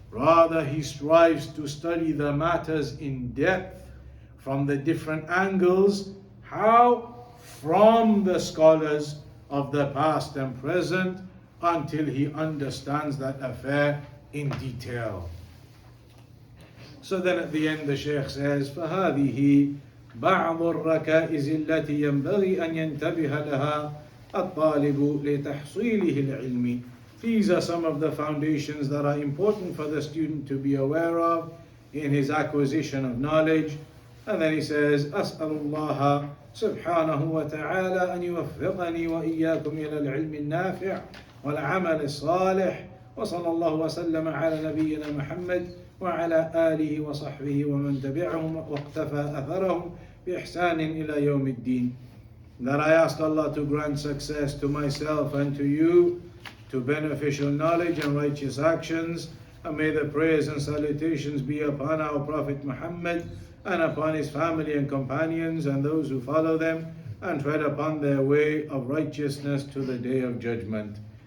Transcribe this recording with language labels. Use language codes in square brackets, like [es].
[en] Rather, he strives to study the matters in depth from the different angles. How? From the scholars of the past and present, until he understands that affair in detail. [ar] So then at the end the Shaykh says, فَهَذِهِ بَعْضُ الرَّكَائِزِ الَّتِي يَنْبَغِي أَنْ يَنْتَبِهَ لَهَا الطَّالِبُ لِتَحْصِيلِهِ الْعِلْمِ. [en] These are some of the foundations that are important for the student to be aware of in his acquisition of knowledge. [ar] And then he says, أسأل الله سبحانه وتعالى أن يوفقني وإياكم إلى العلم النافع والعمل الصالح وصلى الله وسلم على نبينا محمد وعلى آله وصحبه ومن تبعهم واقتفى أثرهم بإحسان إلى يوم الدين. [en] That I ask Allah to grant success to myself and to you, to beneficial knowledge and righteous actions, and may the prayers and salutations be upon our Prophet Muhammad and upon his family and companions and those who follow them and tread upon their way of righteousness to the day of judgment.